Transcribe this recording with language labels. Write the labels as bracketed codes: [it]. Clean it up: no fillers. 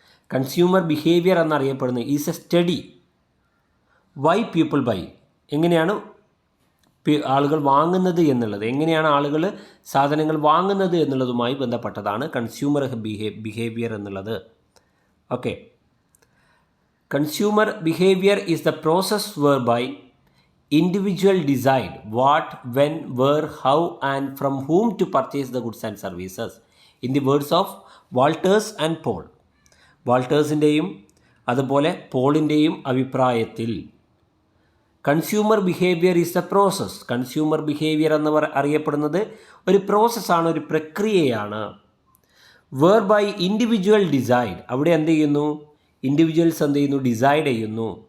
[en] Consumer behaviour എന്നറിയപ്പെടുന്നത് is a study why people buy. [ml] എങ്ങനെയാണ് ആളുകൾ വാങ്ങുന്നത് എന്നുള്ളത്, എങ്ങനെയാണ് ആളുകൾ സാധനങ്ങൾ വാങ്ങുന്നത് എന്നുള്ളതുമായി ബന്ധപ്പെട്ടതാണ് കൺസ്യൂമർ ബിഹേവിയർ എന്നുള്ളത്. [en] Okay, consumer behaviour is the process whereby individual decide what, when, where, how and from whom to purchase the goods and services. In the words of Walters and Paul. [ml] വാൾട്ടേഴ്സിൻ്റെയും അതുപോലെ പോളിൻ്റെയും അഭിപ്രായത്തിൽ consumer behaviour [en] Is a process. [ml] Consumer behaviour എന്ന് അറിയപ്പെടുന്നത് ഒരു പ്രോസസ്സാണ്, ഒരു പ്രക്രിയയാണ്. [en] Whereby individual decide. [ml] അവിടെ എന്ത് ചെയ്യുന്നു? ഇൻഡിവിജ്വൽസ് എന്ത് ചെയ്യുന്നു? ഡിസൈഡ് ചെയ്യുന്നു.